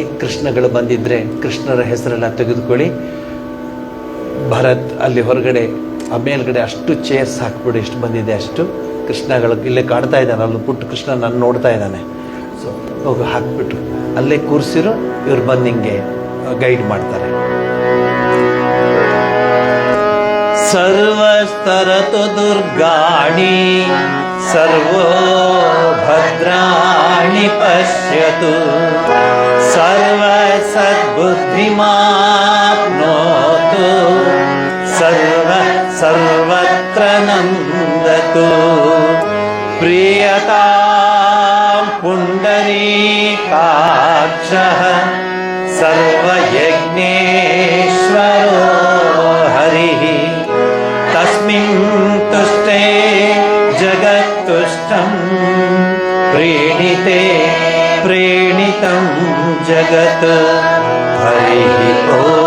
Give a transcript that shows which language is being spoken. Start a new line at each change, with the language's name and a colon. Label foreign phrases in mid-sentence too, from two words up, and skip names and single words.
Kannada: ಕೃಷ್ಣಗಳು ಬಂದಿದ್ದರೆ ಕೃಷ್ಣರ ಹೆಸರೆಲ್ಲ ತೆಗೆದುಕೊಳ್ಳಿ. ಭರತ್ ಅಲ್ಲಿ ಹೊರಗಡೆ ಆ ಮೇಲ್ಗಡೆ ಅಷ್ಟು ಚೇರ್ಸ್ ಹಾಕ್ಬಿಡಿ, ಎಷ್ಟು ಬಂದಿದೆ ಅಷ್ಟು ಕೃಷ್ಣಗಳು ಇಲ್ಲೇ ಕಾಡ್ತಾ ಇದ್ದಾನೆ. ಅಲ್ಲಿ ಪುಟ್ಟ ಕೃಷ್ಣ ನಾನು ನೋಡ್ತಾ ಇದ್ದಾನೆ. ಸೊ ಹೋಗಿ ಹಾಕ್ಬಿಟ್ಟು ಅಲ್ಲೇ ಕೂರಿಸಿರೋ, ಇವ್ರು ಬಂದು ನಿಂಗೆ ಗೈಡ್ ಮಾಡ್ತಾರೆ.
Sanskrit: ಸರ್ವಸ್ತರತು ದುರ್ಗಾಣಿ ಸರ್ವೋ ಭದ್ರಾಣಿ ಪಶ್ಯತು ಸರ್ವ ಸದ್ಬುದ್ಧಿಮಾಪ್ನೋತು यत्र नन्दतु प्रियतां पुण्डरीकाक्षः सर्वयज्ञेश्वरो हरिः तस्मिन् तुष्टे जगत्तुष्टं प्रीणिते प्रीणितं जगत् हरिः ॐ